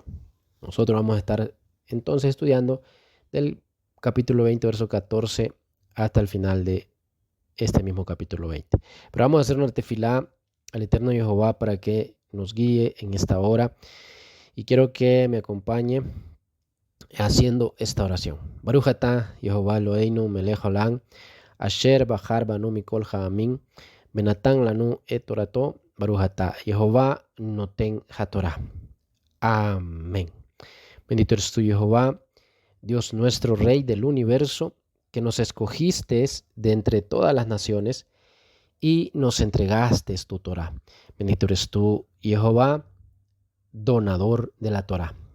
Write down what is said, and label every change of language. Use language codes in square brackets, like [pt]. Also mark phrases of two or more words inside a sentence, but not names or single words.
[es] Nosotros vamos a estar entonces estudiando del capítulo 20, verso 14 hasta el final de este mismo capítulo 20. Pero vamos a hacer una tefilá al eterno Jehová para que nos guíe en esta hora. Y quiero que me acompañe haciendo esta oración. [he] ברוך אתה יהוה אלוהינו מלך העולם, אשר בחר בנו מכל העמים, בנתן לנו את תורתו, ברוך אתה יהוה נותן התורה. [es] Amén. Bendito eres tú, Jehová, Dios nuestro, Rey del universo, que nos escogiste de entre todas las naciones y nos entregaste tu Torah. Bendito eres tú, Jehová, donador de la Torah.